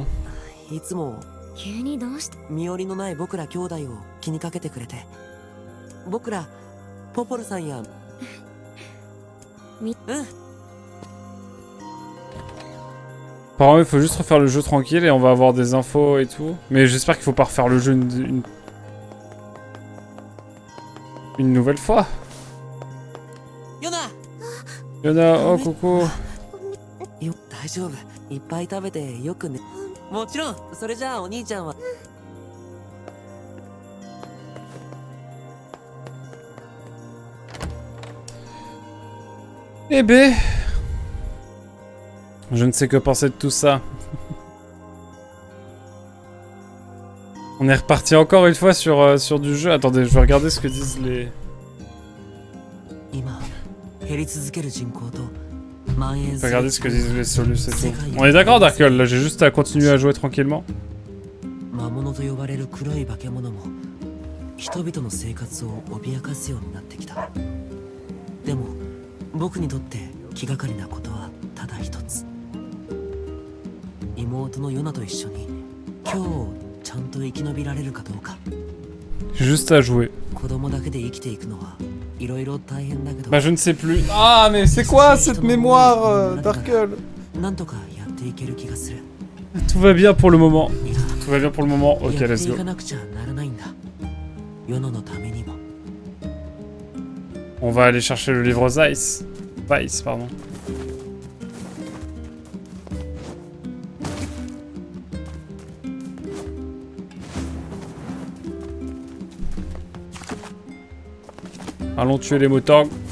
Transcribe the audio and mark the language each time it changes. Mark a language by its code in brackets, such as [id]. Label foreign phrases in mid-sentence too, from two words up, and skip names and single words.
[ja] 急にどうして身寄りのない僕ら兄弟を気にかけてくれて僕らポポルさんや [fr] Apparemment, il faut juste refaire le jeu tranquille et on va avoir des infos et tout. Mais j'espère qu'il faut pas refaire le jeu une nouvelle fois. Yona Yona, oh coucou. [ja] 大丈夫。いっぱい食べてよくね。もちろん。それじゃあお兄ちゃんは。 [fr] Eh ben, je ne sais que penser de tout ça. On est reparti encore une fois sur du jeu. Attendez, je vais regarder ce que disent les... [ja] 今減り続ける人口と [fr] Je vais regarder ce que disent les solus et tout. On est d'accord, Darkle, là j'ai juste à continuer à jouer tranquillement. [ja] 魔物と呼ばれる黒い化け物も人々の生活を脅かすようになってきた。でも僕にとって気がかりなことはただ一つ。妹のヨナと一緒に今日をちゃんと生き延びられるかどうか。 [fr] Juste à jouer. [ja] 子供だけで生きていくのはいろいろ大変だけど。 [fr] Bah je ne sais plus. Ah mais c'est quoi cette mémoire, Darkle? [ja] なんとかやっていける気がする。 [fr] Tout va bien pour le moment. [ja] いや [fr] Tout va bien pour le moment. [en] Ok, [ja] やって [en] let's [ja] い [en] go. [ja] かなくちゃならないんだ。ヨナのためにも。 [fr] On va aller chercher le livre Zeiss. Weiss, pardon. Allons tuer les motards.